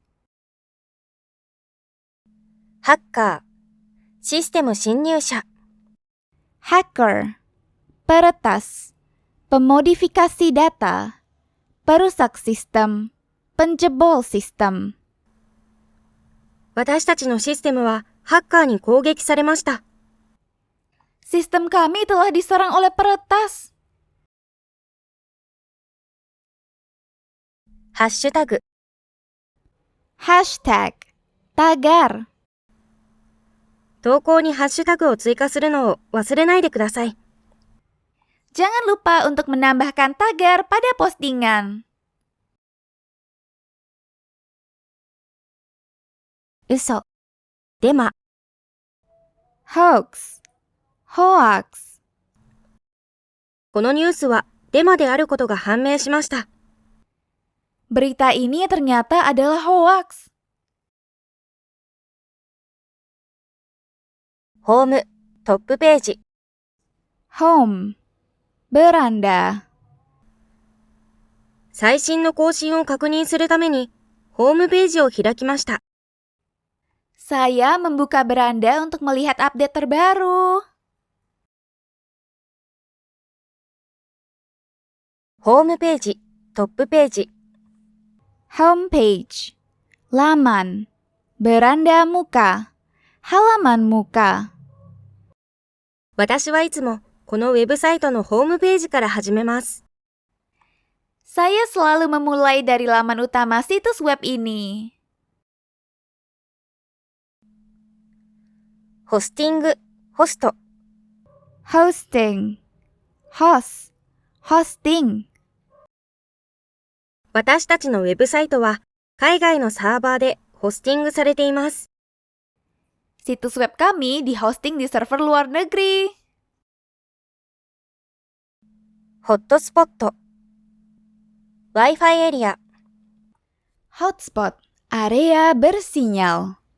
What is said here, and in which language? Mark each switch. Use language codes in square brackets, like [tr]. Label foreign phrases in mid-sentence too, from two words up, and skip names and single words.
[ja] ハッカー、システム侵入者。 [id] Hacker, peretas, pemodifikasi data, perusak sistem, penjebol sistem. [ja] 私たちのシステムはハッカーに攻撃されました。 [id] Sistem kami telah diserang oleh peretas. [ja] ハッシュタグ。 [id] Hashtag, tagar. [ja] 投稿にハッシュタグを追加するのを忘れないでください。 [id] Jangan lupa untuk menambahkan tagar pada postingan. [ja] 嘘、デマ。 [id] Hoax, hoax. [ja] このニュースはデマであることが判明しました。 [id] Berita ini ternyata adalah hoax. [ja] ホーム、トップページ。 [id] Home, beranda. [ja] 最新の更新を確認するために、ホームページを開きました。 [id] Saya membuka beranda untuk melihat update terbaru. [ja] ホームページ、トップページ。 [id] Homepage, laman, beranda muka, halaman muka. [ja] 私はいつもこのウェブサイトのホームページから始めます。 [id] Saya selalu memulai dari laman utama situs web ini. [ja] ホスティング、ホスト。 [id] Hosting, host, hosting. [ja] 私たちのウェブサイトは海外のサーバーでホスティングされています。 [id] Situs web kami di-hosting di server luar negeri. [ja] ホットスポット、Wi-Fi エリア。 [id] Hotspot, area bersinyal.